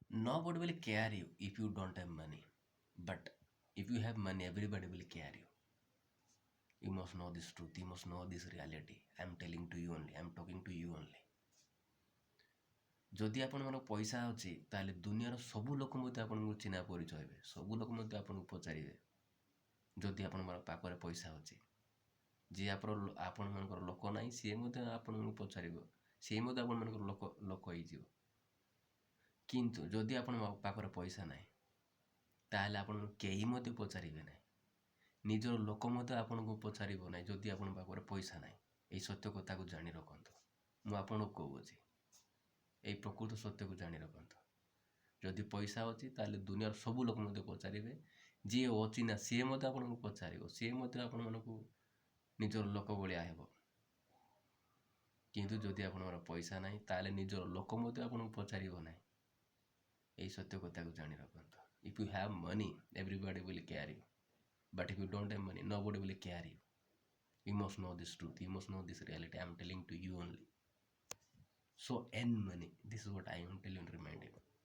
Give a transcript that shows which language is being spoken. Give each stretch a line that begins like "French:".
English: Nobody will care you if you don't have money. But if you have money, everybody will care you. You must know this truth. You must know this reality. I am telling to you only. I am talking to you only.
Odia: ଯଦି ଆପଣଙ୍କର ପଇସା ଅଛି ତାହେଲେ ଦୁନିଆର ସବୁ ଲୋକ ମଧ୍ୟ ଆପଣଙ୍କୁ ଚିହ୍ନା ପରିଚୟ ହେବେ, ସବୁ ଲୋକ ମଧ୍ୟ ଆପଣଙ୍କୁ ପଚାରିବେ। ଯଦି ଆପଣଙ୍କର ପାଖରେ ପଇସା ଅଛି, ଯିଏ ଆପଣମାନଙ୍କର ଲୋକ ନାହିଁ ସିଏ ମଧ୍ୟ ଆପଣଙ୍କୁ ପଚାରିବ, ସିଏ ମଧ୍ୟ ଆପଣମାନଙ୍କର ଲୋକ ହେଇଯିବ। କିନ୍ତୁ ଯଦି ଆପଣଙ୍କ ପାଖରେ ପଇସା ନାହିଁ ତାହେଲେ ଆପଣଙ୍କୁ କେହି ମଧ୍ୟ ପଚାରିବେ ନାହିଁ, ନିଜର ଲୋକ ମଧ୍ୟ ଆପଣଙ୍କୁ ପଚାରିବ ନାହିଁ ଯଦି ଆପଣଙ୍କ ପାଖରେ ପଇସା ନାହିଁ। ଏଇ ସତ୍ୟ କଥାକୁ ଜାଣି ରଖନ୍ତୁ। ମୁଁ ଆପଣଙ୍କୁ କହୁଅଛି, এই ପ୍ରକୃତ ସତ୍ୟକୁ ଜାଣି ରଖନ୍ତୁ। ଯଦି ପଇସା ଅଛି ତାହେଲେ ଦୁନିଆର ସବୁ ଲୋକ ମଧ୍ୟ ପଚାରିବେ, ଯିଏ ଅଛି ନା ସିଏ ମଧ୍ୟ ଆପଣଙ୍କୁ ପଚାରିବ, ସିଏ ମଧ୍ୟ ଆପଣମାନଙ୍କୁ ନିଜର ଲୋକ ଭଳିଆ ହେବ। କିନ୍ତୁ ଯଦି ଆପଣଙ୍କର ପଇସା ନାହିଁ ତାହେଲେ ନିଜର ଲୋକ ମଧ୍ୟ ଆପଣଙ୍କୁ ପଚାରିବ ନାହିଁ। এই ସତ୍ୟ କଥାକୁ ଜାଣି ରଖନ୍ତୁ।
English: If you have money, everybody will care you. But if you don't have money, nobody will care you. You must know this truth. You must know this reality. I am telling to you only. So earn money. This is what I am telling and reminding.